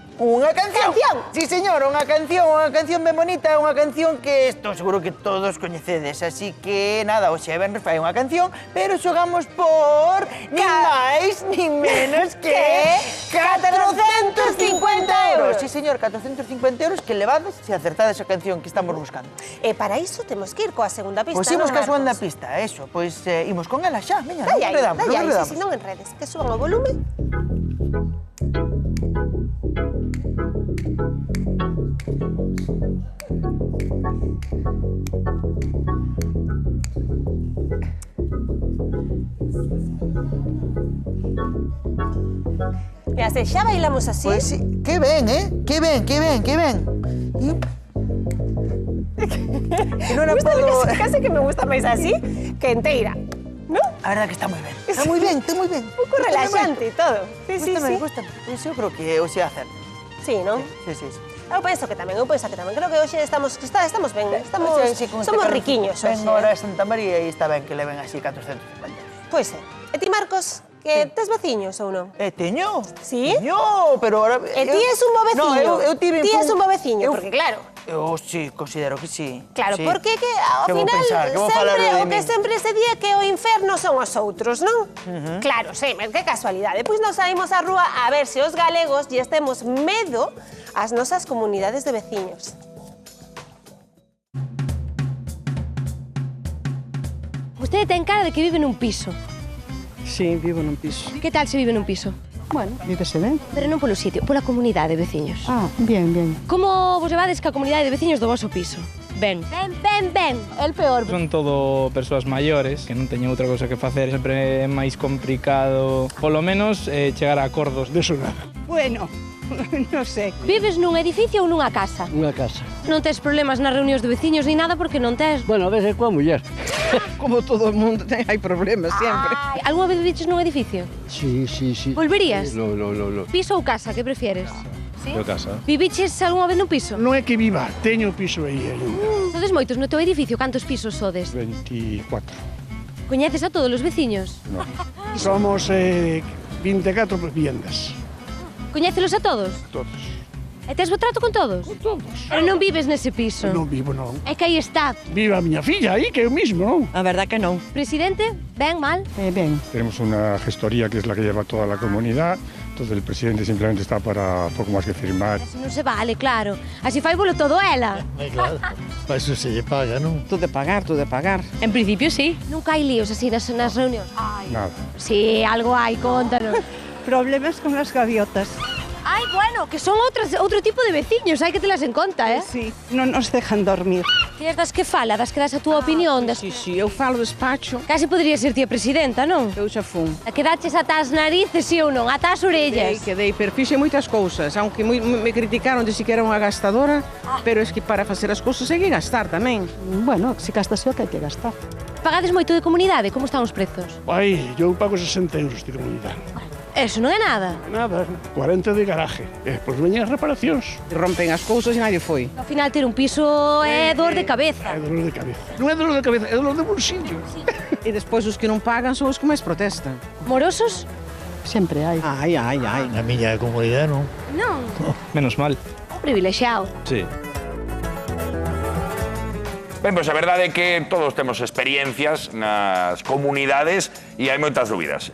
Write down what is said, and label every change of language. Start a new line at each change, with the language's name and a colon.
Galician: Unha canción! Canción! Sí, señor, unha canción ben bonita, unha canción que estou seguro que todos coñecedes. Así que, nada, hoxe venres fai unha canción, pero xogamos por nin máis, nin menos que 450 euros. Sí, señor, 450 euros que levades se acertades a canción que estamos buscando. E para iso temos que ir coa segunda pista, Pois imos non, coa segunda Marcos? pista, eso. Pois imos con ela xa, veña, non Dai aí, enredamos, dai non aí, enredamos. si non enredes, que suban o volume. E así, xa bailamos así. Pois sí, que ben, que ben, que ben, que ben. Que non a podo... Casi que me gusta máis así que enteira, non? A verdad que está moi ben. Está moi ben, está moi ben. Un pouco relaxante e todo. Sí, sí, sí. Gústame. Pois eu creo que o sei hacer. Sí, non? Sí, sí, sí. Eu penso que tamén. Creo que hoxe estamos ben, estamos, Sí, con este somos calor. riquiños hoxe. Ven ahora a Santa María e está ben que leven así 450. Pois é. E ti, Marcos, que tes veciños ou non? Teño? Sí? Teño, pero ahora... E ti és un bo veciño? No, eu tive... Ti és un bo veciño, porque claro... Eu sí, considero que sí. Claro, sí. porque que ao Que vou final pensar, que vou falar de o que min. sempre se di é que o inferno son os outros, non? Claro, sí, que casualidade. Pois nos saímos á rúa a ver se os galegos lle temos medo ás nosas comunidades de veciños. Vostede ten cara de que vive nun piso. Sí, vivo nun piso. Que tal se vive nun piso? Bueno, vívese ben. Pero non polo sitio, pola comunidade de veciños.
Spanish: Ah, bien, bien.
Galician: Como vos levades ca comunidade de veciños do voso piso? Ben. Ben.
Spanish: El peor.
Galician: Son todo persoas maiores que non teñen outra cousa que facer, sempre é máis complicado, polo menos, chegar a acordos. De eso nada. Bueno, non sei. Vives nun edificio ou nunha casa? Unha casa. Non tes problemas nas reunións de veciños ni nada porque non tes... Bueno, a veces coa muller. Como todo o mundo ten, hai problemas sempre. Ai, algunha vez viviches nun edificio? Sí, sí, sí. Volverías? No. Piso ou casa, que prefieres? Eu casa. Viviches algunha vez nun piso? Non é que viva, teño piso aí ainda. Sodes moitos no teu edificio, cantos pisos sodes? 24. Coñeces a todos os veciños? Somos 24 viviendas. Coñécelos a todos? Todos. E tes bo trato con todos? Todos. Pero non vives nese piso. Non vivo, non. É que aí está. Viva a miña filla aí, que eu mismo, non? A verdad que non. Presidente, ben, mal? Ben.
Spanish: Tenemos una gestoría que es la que lleva toda la comunidad, entonces el presidente simplemente está para poco más que firmar.
Galician: Así non se vale, claro. Así fai bolo todo ela. Claro, para eso se lle paga, non? Tú de pagar. En principio, sí. Nunca hai líos así nas reunións. Nada. Sí, algo hai, contanos.
Spanish: Problemas con las gaviotas.
Galician: Ai, bueno, que son outro tipo de veciños, hai que telas en conta, eh? Sí, non nos dejan dormir. Ti és das que fala, das que das a túa opinión, das... Sí, eu falo despacho. Casi podría ser ti a presidenta, non? Eu xa fun. A que daches ata as narices, sí ou non? Ata as orellas. Quedei, pero fixe moitas cousas, aunque me criticaron de si que era unha gastadora, pero es que para facer as cousas hai que gastar tamén. Bueno, se gastas o que hai que gastar. Pagades moito de comunidade? Como están os prezos? Aí, eu pago 60 euros de comunidade. Eso non é nada. Nada, 40 de garaje. E despois veñen as reparacións. Rompen as cousas e nadie foi. Ao final ter un piso é dor de cabeza. É dolor de cabeza. Non é dolor de cabeza, é dolor de bolsillo. E despois os que non pagan son os que máis protestan. Morosos? Sempre hai. Ai. Na miña comunidade non. Non. Menos mal. Un privilexiado. Sí. Ben, pois a verdade é que todos temos experiencias nas comunidades e hai moitas dúbidas.